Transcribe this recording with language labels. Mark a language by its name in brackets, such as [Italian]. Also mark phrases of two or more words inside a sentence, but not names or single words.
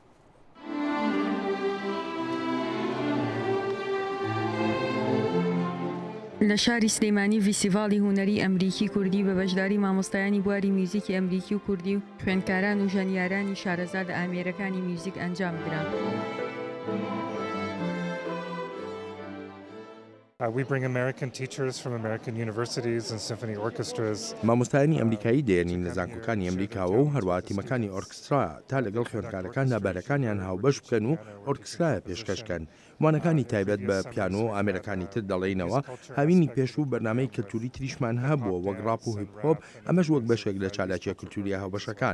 [Central Kurdish] لە شاری سلێمانی ڤیسیڤاڵی هونەری ئەمریکی کوردی بە بەشداری مامۆستایانی بواری میوزیکی ئەمریکی و کوردی و خوێندکاران و ژەنیارانی شارەزاد ئامێرەکانی میوزیک ئەنجام درا. [English] We bring American teachers from American universities and symphony orchestras. [Central Kurdish] مامۆستایانی ئەمریکایی دێنین لە زانکۆکانی ئەمریکاوە و هەروە تیمەکانی ئۆرکسترا تا لەگەڵ خوێندکارەکان نابارەکانیان هاوبەش بکەن و ئۆرکسترایە پێشکەشکەن. وانەکانی تایبەت بە پیانۆ و ئامێرەکانی تر دەڵێنەوە هاوینی پێش و بەرنامەی کللتوری تریشمان هەبووە وەک ڕاپ و هیپهۆپ ئەمەش وەک بەشێک لە چالاکیە کللتوری هاوبەشەکان.